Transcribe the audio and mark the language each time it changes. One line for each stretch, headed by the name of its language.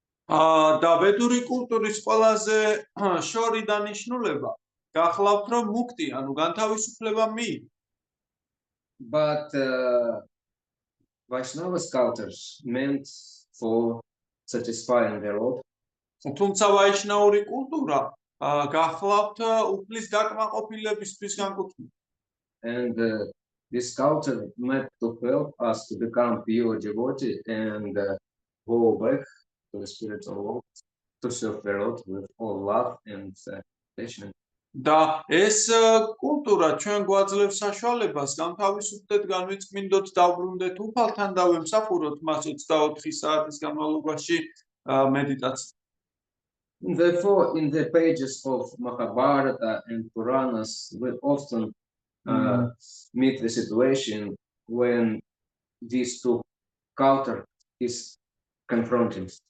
Georgian: და ვედური კულტურის ყველაზე შორი დანიშნულება გახლავთ რომ მუქტი, ანუ განთავისუფლება მიიღო.
English: But Vaishnava cultures meant for satisfying the Lord,
Georgian: თუმცა ვაიშნაური კულტურა გახლავთ უფლის დაკმაყოფილებისთვის განკუთვნილი.
English: and this culture meant to help us to become pure devotee and go back to the spiritual world, to serve the Lord with all love and passion.
Georgian: და ეს კულტურა ჩვენ გვაძლევს საშუალებას განთავისუფლდეთ, განვიწმინდოთ, დავბრუნდეთ უფალთან და ვემსახუროთ მას 24 საათის განმავლობაში მედიტაცია.
English: Therefore, in the pages of Mahabharata and Puranas, we often meet the situation when these two culture is confronting.